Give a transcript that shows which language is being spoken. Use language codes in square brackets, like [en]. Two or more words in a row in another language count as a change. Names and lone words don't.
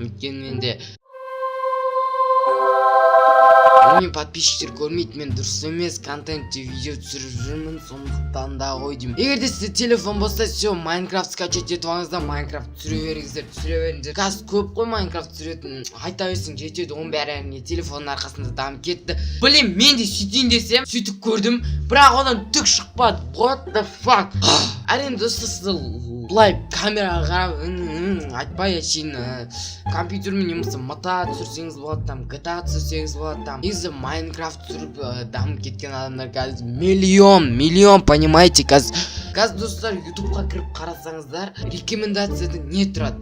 [kk] Өйткені менде мен подписчиктер көрмейді, мен дұрыс емес контентте видео түсіріп жүрмін, сондықтан да ғой деймін. Егер де сізде телефон болса, все, Майнкрафт скачать етіп алыңыздар, Майнкрафт түсіре беріңіздер. Қазір көп қой Майнкрафт түсіретін. Айта берсең жетеді, оның бәрі әрине телефонның арқасында дамып кетті. Блин, мен де сөйтейін десем, сөйтіп көрдім, бірақ одан түк шықпады. [en] What the fuck? [kk] Әрине достар, сізді былай камераға қарап айтпай әшейін компьютермен немесе мата түсірсеңіз болады, там GTA түсірсеңіз болады, там негізі Майнкрафт түсіріп дамып кеткен адамдар қазір миллион, понимаете? Қазір достар, ютубқа кіріп қарасаңыздар, рекомендацияда не тұрады?